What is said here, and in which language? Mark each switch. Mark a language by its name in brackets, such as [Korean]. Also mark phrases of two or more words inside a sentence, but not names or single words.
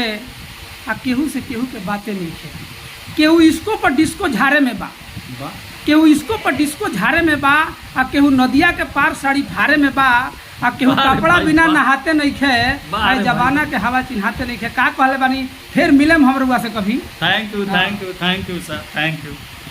[Bhojpuri] आ केहू से केहू के बातें नहीं खे। केहू इसको पर डिस्को झारे में बा, वाह। केहू इसको पर डिस्को झारे में बा, आ केहू नदिया के पार साड़ी फारे में बा, आ केहू वाह रे कपड़ा भाई, बिना वाह। नहाते नहीं खे। वाह आ रे जमाना के हवा चिन्हाते नहीं खे। का कहले बानी, फिर मिलेम हम रउआ से कभी। [English] Thank you thank you thank you sir, thank you.